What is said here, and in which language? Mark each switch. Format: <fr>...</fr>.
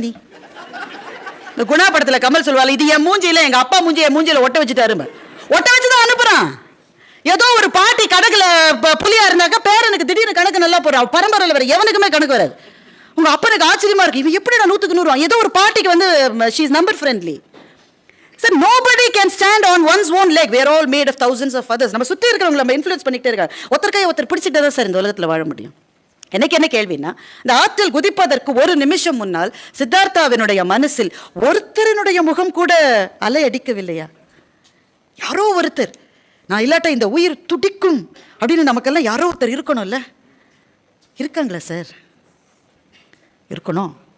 <ta>நீ இந்த குணா படத்துல கமல் சொல்வாள், இது என் மூஞ்சியில எங்க அப்பா மூஞ்சி என் மூஞ்சியில ஒட்ட வச்சுட்டாரு. ஒட்ட வச்சுதான் அனுப்புறான். ஏதோ ஒரு பாட்டி கணக்குல புலியா இருந்தாக்கா பேரனுக்கு திடீர்னு கணக்கு நல்லா போறான். பரம்பரையில் வர எவனுக்குமே கணக்கு வராது. உங்க அப்பனுக்கு ஆச்சரியமா இருக்கு, இவன் எப்படி நான் 100க்கு 100 ஏதோ ஒரு பாட்டிக்கு வந்து</ta> <en>she is number friendly. So nobody can stand on one's own leg. We are all made of thousands of others.</en> <ta>நம்ம சுத்தி இருக்கிறவங்க நம்ம இன்ஃப்ளூயன்ஸ் பண்ணிட்டே இருக்காங்க. ஒருத்தர் கையை ஒருத்தர் பிடிச்சிட்டே தான் சார் இந்த உலகத்தில் வாழ முடியும். எனக்கு என்ன கேள்வின்னா, இந்த ஆற்றில் குதிப்பதற்கு ஒரு நிமிஷம் முன்னால் சித்தார்த்தாவினுடைய மனசில் ஒருத்தரினுடைய முகம் கூட அலை அடிக்கவில்லையா? யாரோ ஒருத்தர், நான் இல்லாட்ட இந்த உயிர் துடிக்கும் அப்படின்னு நமக்கெல்லாம் யாரோ ஒருத்தர் இருக்கணும்ல. இருக்காங்களா சார்? இருக்கணும்.</ta>